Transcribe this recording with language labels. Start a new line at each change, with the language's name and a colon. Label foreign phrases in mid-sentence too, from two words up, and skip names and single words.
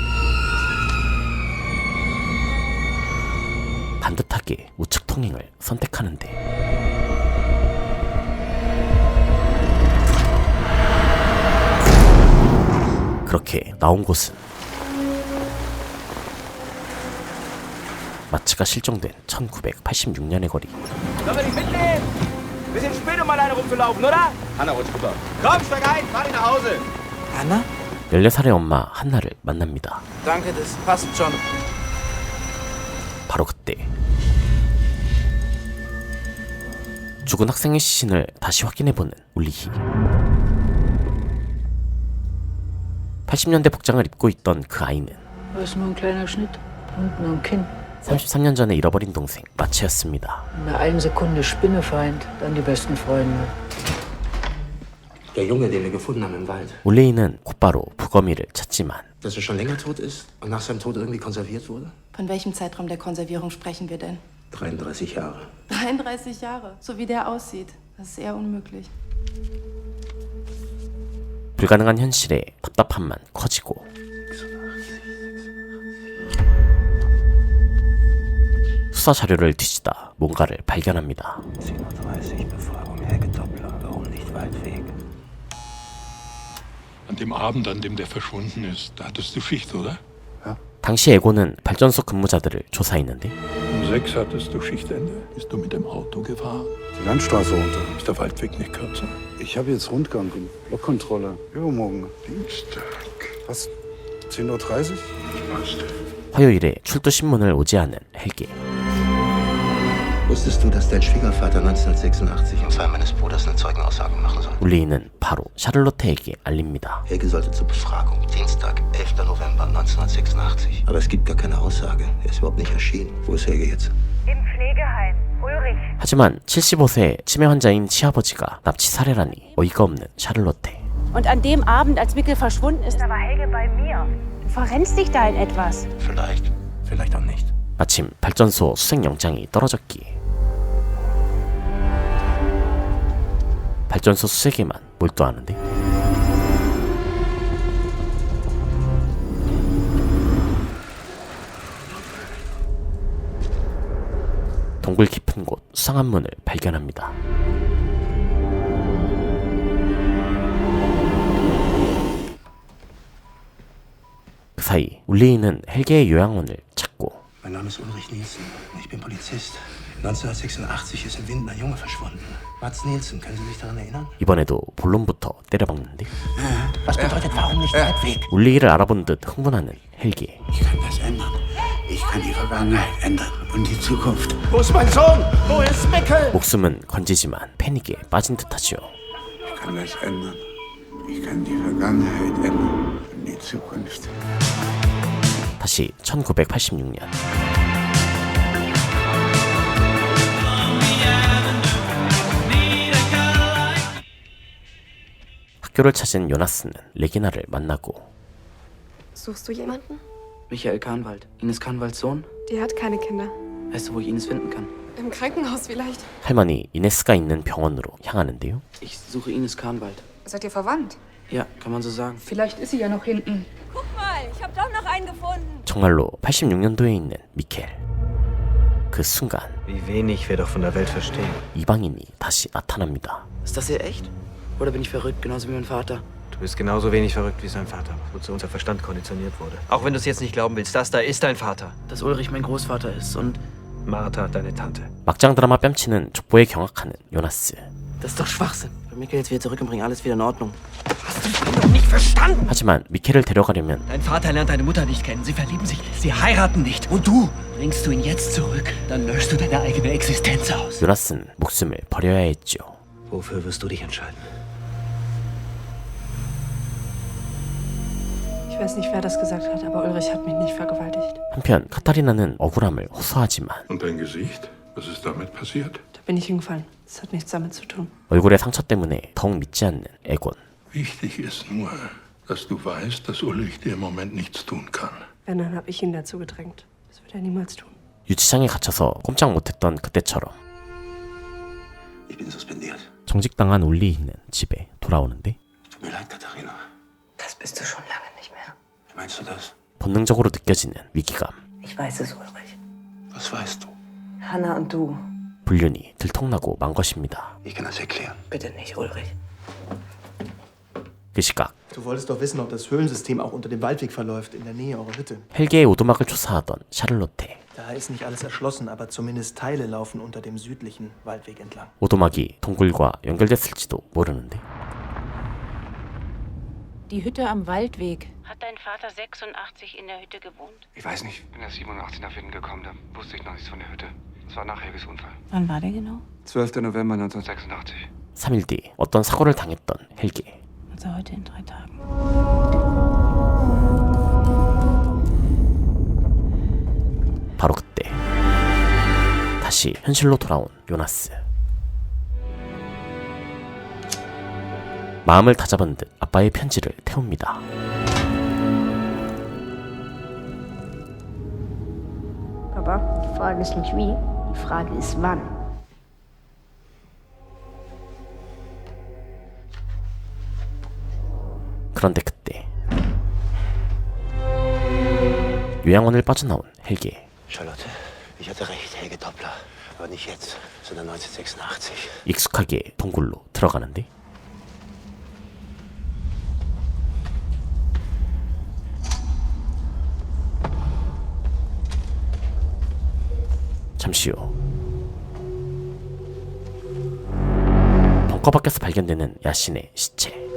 Korean: 반듯하게 우측 통행을 선택하는데 그렇게 나온 곳은 마츠가 실종된 1986년의 거리.
German: Sollen wir dich mitnehmen? Bisschen spät, um alleine rumzulaufen, oder? Hanna, rutscht rüber. Komm, steig ein, fahr dich nach Hause. Anna?
Korean: 14살의 엄마 한나를 만납니다.
German: Danke, das passt schon.
Korean: 바로 그때 죽은 학생의 시신을 다시 확인해보는 울리히. 80년대 복장을 입고 있던 그 아이는
German: Was nur ein kleiner Schnitt. Unten am Kinn.
Korean: 33년 전에 잃어버린 동생 마츠였습니다.
German: In der einen Sekunde Spinnefeind, dann die besten Freunde. Der Junge, den wir gefunden haben im Wald.
Korean: 울리히는 곧바로 부검이를 찾지만
German: Dass er schon länger tot ist und nach seinem Tod irgendwie konserviert wurde? Von welchem Zeitraum der Konservierung sprechen wir denn? 33 Jahre. 33 Jahre, so wie der aussieht. Das ist eher unmöglich.
Korean: 불가능한 현실에 답답함만 커지고 수사 자료를 뒤지다 뭔가를 발견합니다.
German: An dem Abend, an dem der verschwunden ist, da hattest du Schicht, oder?
Korean: 당시 에고는 발전소 근무자들을 조사했는데
German: Um 6 hattest du Schichtende. Bist du mit dem Auto gefahren? Die Landstraße runter. Ist der Waldweg nicht kürzer? Ich habe jetzt Rundgang und Blockkontrolle. Übermorgen. Dienstag. Was? 10:30 Uhr? Passt.
Korean: 화요일에 출두 신문을 오지않은 헬게.
German: Wusstest du, dass dein Schwiegervater 1986 im Fall meines Bruders eine Zeugenaussage machen soll?
Korean: 울리히는 바로 샤를로테에게 알립니다.
German: Helge sollte zur Befragung. Dienstag, 11. November 1986. Aber es gibt gar keine Aussage. Er ist überhaupt nicht erschienen. Wo ist Helge jetzt? Im Pflegeheim. Ulrich.
Korean: 하지만 75세 치매 환자인 시아버지가 납치 살해라니 어이가 없는 샤를로테.
German: Und an dem Abend, als Mikkel verschwunden ist, Da war Helge bei mir. du verrennst dich da in etwas. Vielleicht. Vielleicht auch nicht.
Korean: 마침 발전소 수색 영장이 떨어졌기에 발전소 수색에만 몰두하는데 동굴 깊은 곳 수상한 문을 발견합니다. 그 사이 울리히는 헬게의 요양원을 찾고
German: Mein Name ist Ulrich Nielsen. Ich bin Polizist. 1986 ist im Wind ein Junge verschwunden. Mats Nielsen, können Sie sich daran erinnern?
Korean: 이번에도 본론부터 때려박는데
German: Was bedeutet, warum nicht Waldweg?
Korean: 울리히를 알아본 듯 흥분하는 헬게.
German: Ich kann das ändern. Ich kann die Vergangenheit ändern und die Zukunft. Wo ist mein Sohn? Wo ist Mikkel?
Korean: 목숨은 건지지만 패닉에 빠진 듯하죠.
German: Ich kann das ändern. Ich kann die Vergangenheit ändern und die Zukunft.
Korean: 다시 1986년 학교를 찾은 요나스는 레기나를 만나고
German: Suchst du jemanden? Michael Kahnwald. Ines Kahnwalds Sohn? Die hat keine Kinder. Weißt du, wo ich Ines finden kann? Im Krankenhaus vielleicht.
Korean: 할머니 이네스가 있는 병원으로 향하는데요.
German: Ich suche Ines Kahnwald. Seid ihr verwandt? Ja, kann man so sagen. Vielleicht ist sie ja noch hinten. Guck mal, ich habe doch noch einen gefunden.
Korean: 정말로 86년도에 있는 미켈. 그 순간
German: Wie wenig wir doch von der Welt verstehen.
Korean: 이방인이 다시 나타납니다.
German: Ist das hier echt? Oder bin ich verrückt, genauso wie mein Vater? Du bist genauso wenig verrückt wie sein Vater, wozu unser Verstand konditioniert wurde. Auch wenn du es jetzt nicht glauben willst, das da ist dein Vater. Dass Ulrich mein Großvater ist und Martha, deine Tante.
Korean: 막장 드라마 뺨치는 족보에 경악하는 요나스.
German: das ist doch Schwachsinn. Bring Mikkel jetzt wieder zurück und bring alles wieder in Ordnung.
Korean: 하지만 미켈을 데려가려면
German: Dein Vater lernt deine Mutter nicht kennen. Sie verlieben sich. Sie heiraten nicht. Und du? Bringst du ihn jetzt zurück, dann löschst du deine eigene Existenz aus.
Korean: 요나스는 목숨을 버려야 했죠.
German: Wofür wirst du dich entscheiden? Ich weiß nicht, wer das gesagt hat, aber Ulrich hat mich nicht vergewaltigt.
Korean: 한편 카타리나는 억울함을 호소하지만
German: Und dein Gesicht? Was ist damit passiert? Da bin ich hingefallen. Das hat nichts damit zu tun.
Korean: 얼굴의 상처 때문에 더욱 믿지 않는 에곤.
German: Wichtig ist nur, dass du weißt, dass Ulrich dir im Moment nichts tun kann. Wenn, dann habe ich ihn dazu gedrängt. Das wird er niemals tun.
Korean: 유치장에 갇혀서 꼼짝 못했던 그때처럼
German: Ich bin suspendiert.
Korean: 정직당한 울리 있는 집에 돌아오는데
German: Tut mir leid, Katharina. Das bist du schon lange nicht mehr. Wie meinst du das?
Korean: 본능적으로 느껴지는 위기감.
German: Ich weiß es, Ulrich. Was weißt du? Hanna und du.
Korean: 불륜이 들통나고 만 것입니다.
German: Ich kann das erklären. Bitte nicht, Ulrich.
Korean: 그 시각
German: Du wolltest doch wissen, ob das Höhlensystem auch unter dem Waldweg verläuft, in der Nähe eurer Hütte.
Korean: 헬게의 오두막을 조사하던 샤를로테.
German: Da ist nicht alles erschlossen, aber zumindest Teile laufen unter dem südlichen Waldweg entlang.
Korean: 오두막이 동굴과 연결됐을지도 모르는데
German: Die Hütte am Waldweg. Hat dein Vater 86 in der Hütte gewohnt? Ich weiß nicht, ich bin erst 87 nach Witten gekommen, da wusste ich noch nichts von der Hütte. Das war nach Helges Unfall. Wann war der genau? 12. November 1986.
Korean: 3일 뒤 어떤 사고를 당했던 헬게.
German: Also heute in 3 Tagen.
Korean: 바로 그때 다시 현실로 돌아온 요나스. 마음을 다잡은 듯 아빠의 편지를 태웁니다.
German: Papa, die Frage ist nicht wie, die Frage ist wann.
Korean: 그런데 그때 요양원을 빠져나온 헬게.
German: Charlotte, ich hatte recht, Helge Doppler. Aber nicht jetzt, sondern 1986.
Korean: 익숙하게 동굴로 들어가는데 잠시 후 벙커 밖에서 발견되는 야신의 시체.